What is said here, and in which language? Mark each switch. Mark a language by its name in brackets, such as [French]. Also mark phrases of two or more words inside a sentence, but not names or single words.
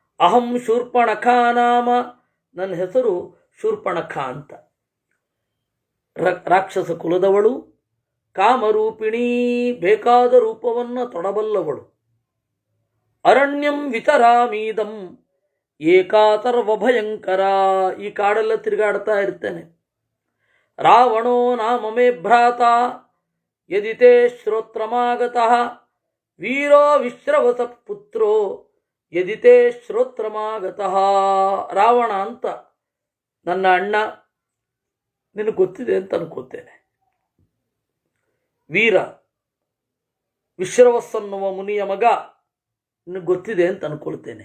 [Sanskrit] ಅಹಂ ಶೂರ್ಪಣಖಾ ನಾಮ, [Kannada] ನನ್ನ ಹೆಸರು ಶೂರ್ಪಣಖಾ ಅಂತ. ರಾಕ್ಷಸ ಕುಲದವಳು, ಕಾಮರೂಪಿಣಿ, ಬೇಕಾದ ರೂಪವನ್ನು ತೊಡಬಲ್ಲವಳು. [Sanskrit] ಅರಣ್ಯಂ ವಿತರಾಮೀದಂ ಏಕಾತರ್ವಭಯಂಕರ, [Kannada] ಈ ಕಾಡೆಲ್ಲ ತಿರುಗಾಡ್ತಾ ಇರ್ತೇನೆ. [Sanskrit] ರಾವಣೋ ನಾಮ ಮೇ ಭ್ರಾತ ಯದಿತೇ ಶ್ರೋತ್ರಮಾಗತಃ, ವೀರೋ ವಿಶ್ರವಸ ಪುತ್ರೋ ಯದಿತೇ ಶ್ರೋತ್ರಮಾಗತಃ. [Kannada] ರಾವಣ ಅಂತ ನನ್ನ ಅಣ್ಣ, ನಿನಗೆ ಗೊತ್ತಿದೆ ಅಂತ ಅನ್ಕೋತೇನೆ. ವೀರ, ವಿಶ್ರವಸ್ಸನ್ನುವ ಮುನಿಯ ಮಗ, ನಿನಗೆ ಗೊತ್ತಿದೆ ಅಂತ ಅನ್ಕೊಳ್ತೇನೆ.